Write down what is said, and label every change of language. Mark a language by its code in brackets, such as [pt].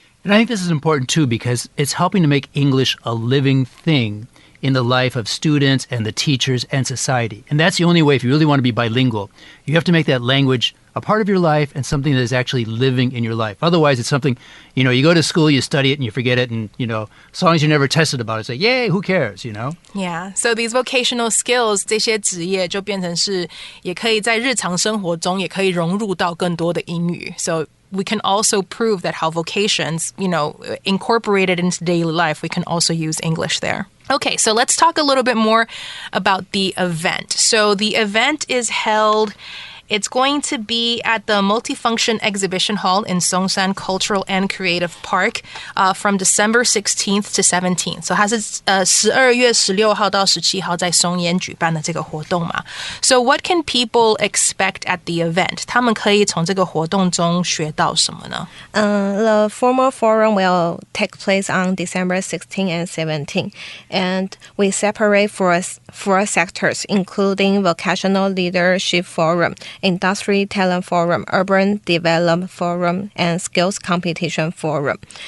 [en] And I think this is important too, because it's helping to make English a living thing in the life of students and the teachers and society. And that's the only way, if you really want to be bilingual, you have to make that language a part of your life and something that is actually living in your life. Otherwise, it's something, you go to school, you study it, and you forget it, and, as long as you're never tested about it, it's like, yay, who cares, Yeah, so these vocational skills, [zh] 这些职业就变成是也可以在日常生活中也可以融入到更多的英语。 [en] So we can also prove that how vocations, incorporated into daily life, we can also use English there. Okay, so let's talk a little bit more about the event. So the event is held... It's going to be at the Multifunction Exhibition Hall in Songshan Cultural and Creative Park from December 16th to 17th. [zh] So 它是12月16号到17号在松烟举办的这个活动嘛。 [en] So what can people expect at the event? [zh] 他们可以从这个活动中学到什么呢？ [en] The formal forum will take place on December 16 and 17, and we separate four sectors, including Vocational Leadership Forum, Industry Talent Forum, Urban Development Forum, and Skills Competition Forum.